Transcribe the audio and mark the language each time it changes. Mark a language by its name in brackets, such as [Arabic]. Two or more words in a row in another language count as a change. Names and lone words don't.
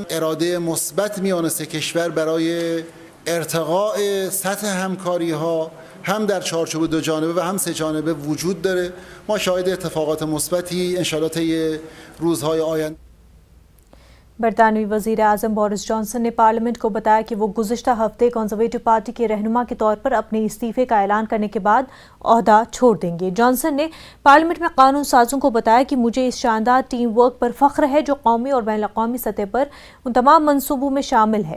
[Persian] اراده مثبت میان سه کشور برای ارتقاء سطح همکاری ها هم در چارچوب دو جانبه و هم سه جانبه وجود داره. ما شاهد اتفاقات مثبتی انشاءالله طی روزهای آینده. [Urdu] برطانوی وزیر اعظم بورس جانسن نے پارلیمنٹ کو بتایا کہ وہ گزشتہ ہفتے کنزرویٹو پارٹی کے رہنما کے طور پر اپنے استعفے کا اعلان کرنے کے بعد عہدہ چھوڑ دیں گے۔ جانسن نے پارلیمنٹ میں قانون سازوں کو بتایا کہ مجھے اس شاندار [English] team work [Urdu] پر فخر ہے جو قومی اور بین الاقوامی سطح پر ان تمام منصوبوں میں شامل ہے۔